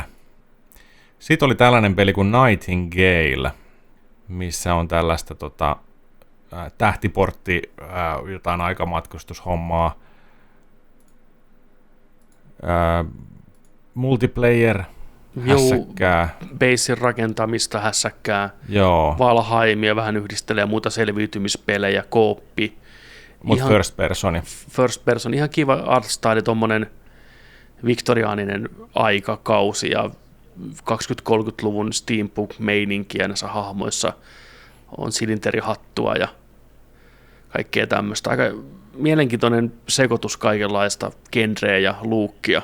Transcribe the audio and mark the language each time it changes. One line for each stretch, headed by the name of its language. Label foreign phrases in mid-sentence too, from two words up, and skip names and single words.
Finnish: Sitten oli tällainen peli kuin Nightingale, missä on tällaista tähtiportti, jotain aikamatkustushommaa, multiplayer, hässäkkää. Basin rakentamista, hässäkkää, Valheimia, vähän yhdistelee muita selviytymispelejä, kooppi.
English: Mutta first person. First person,
Finnish: ihan kiva artstyle, tommonen viktoriaaninen aikakausi ja 20-30-luvun steampunk-meininkiä näissä hahmoissa. On silinterihattua ja kaikkea tämmöistä. Aika mielenkiintoinen sekoitus kaikenlaista genreä ja luukkia.